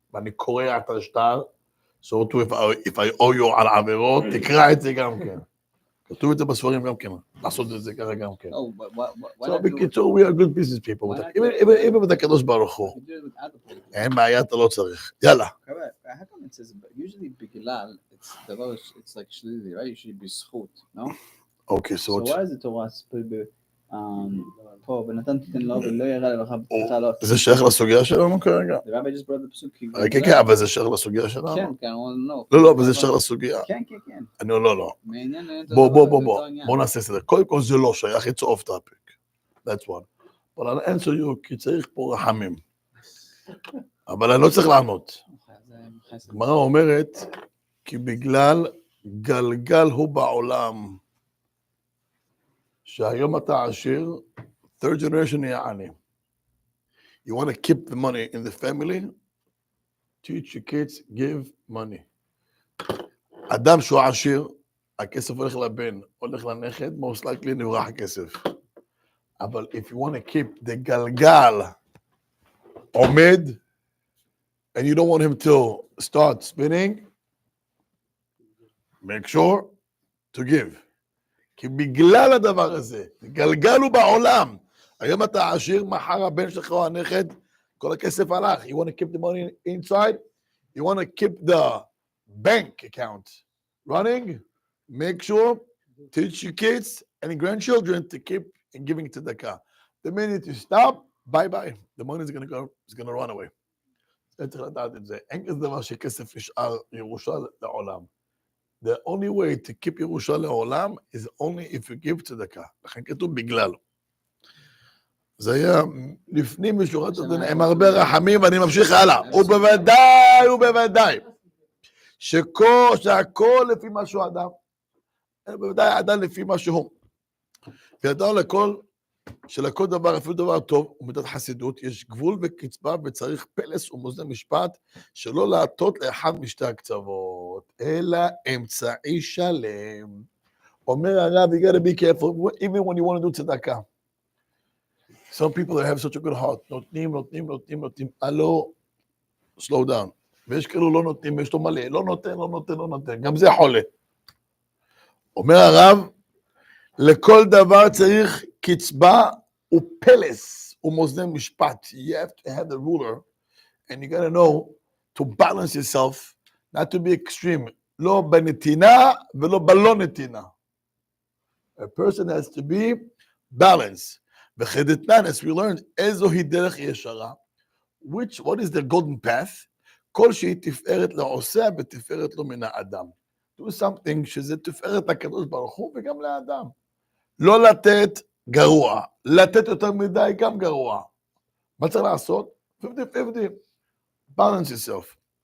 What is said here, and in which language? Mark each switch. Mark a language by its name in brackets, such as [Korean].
[Hebrew] ואני קורא את השטר, [English] so to if I owe you [Hebrew] על עבירות, תקרא את זה גם כן. כתוב את זה בספרים גם כן, לעשות את זה ככה גם כן. [English] So בקיצור, we are good business people. even with הקדוש ברוך הוא. [Hebrew] אין בעיה, אתה לא צריך. יאללה. [English] How come it says, usually בגלל, it's like שלילי, right? [Hebrew] You should be [English] זכות, no? Okay, so why is the Torah spelled [Hebrew] פה, ונתן תיתן לו ולא יראה לך בפתחה לא. זה שייך לסוגיה שלנו כרגע? [English] The rabbi just brought the פסוק. [Hebrew] כן, כן, אבל זה שייך לסוגיה שלנו? כן, כן, לא. לא, אבל זה שייך לסוגיה. כן, כן, כן. אני לא. מעניין, בוא נעשה סדר. קודם כל זה לא שייך, [English] it's off topic. That's one. [Hebrew] אבל אני [English] answer you, [Hebrew] כי צריך פה רחמים. אבל אני לא צריך לענות. הגמרא אומרת, כי בגלל גלגל הוא בעולם, שהיום אתה עשיר, [English] third generation [Hebrew] נהיה עני. [English] You want to keep the money in the family? Teach your kids, give money. [Hebrew] אדם שהוא עשיר, הכסף הולך לבן, הולך לנכד, [English] most likely [Hebrew] נברח הכסף. [English] אבל if you want to keep the [Hebrew] גלגל עומד, [English] and you don't want him to start spinning, make sure to give. [Hebrew] כי בגלל הדבר הזה, גלגל הוא בעולם. היום אתה עשיר, מחר הבן שלך או הנכד, כל הכסף הלך. [English] You want to keep the money inside? You want to keep the bank account running? Make sure, teach your kids and grandchildren to keep giving tzedakah. The minute you stop, bye-bye. The money is going to run away. [Hebrew] צריך לדעת את זה. אין כזה דבר שכסף נשאר ירושה לעולם. [English] The only way to keep ירושה לעולם is only if you give tzedakah. [Hebrew] לכן כתוב בגלל. זה היה לפנים משורת הדין עם הרבה רחמים, ואני ממשיך הלאה. ובוודאי, שהכל לפי מה שהוא אדם. בוודאי אדם לפי מה שהוא. וידעו לכל, שלכל דבר, אפילו דבר טוב, ומידת חסידות, יש גבול וקצבה, וצריך פלס ומאזני משפט, שלא להטות לאחד משתי הקצוות, אלא אמצעי שלם. אומר הרב, [English] you gotta be careful, even when you want to do tzedakah. Some people that have such a good heart, [Hebrew] נותנים, הלא, [English] slow down. [Hebrew] ויש כאלו לא נותנים, ויש לו מלא, לא נותן, גם זה חולה. אומר הרב, לכל דבר צריך קצבה ופלס ומאזני משפט. [English] You have to have the ruler, and you gotta know to balance yourself, not to be extreme. [Hebrew] לא בנתינה ולא בלא נתינה. [English] A person has to be balanced. וחדתנן, as we learned, [Hebrew] איזוהי דרך ישרה, [English] what is the golden path? [Hebrew] כל שהיא תפארת לעושה ותפארת לו מן האדם. [English] Do something [Hebrew] שזה תפארת לקדוש ברוך הוא וגם לאדם. לא לתת גרוע, לתת יותר מדי גם גרוע. מה צריך לעשות? 50-50. [English] Balance yourself.